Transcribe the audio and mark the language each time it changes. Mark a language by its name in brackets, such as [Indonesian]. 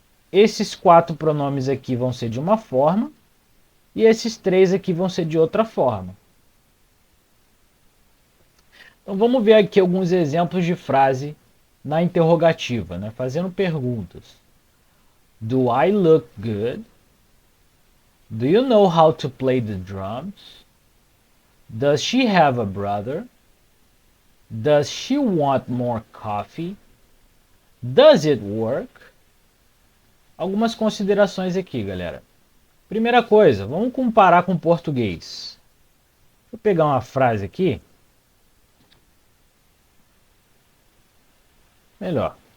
[Portuguese] Esses 4 pronomes aqui vão ser de uma forma e esses 3 aqui vão ser de outra forma. Então vamos ver aqui alguns exemplos de frase na interrogativa, né? Fazendo perguntas. [English] Do I look good? Do you know how to play the drums? Does she have a brother? Does she want more coffee? Does it work? [Portuguese] Algumas considerações aqui, galera. Primeira coisa, vamos comparar com o português. Vou pegar uma frase aqui. Melhor.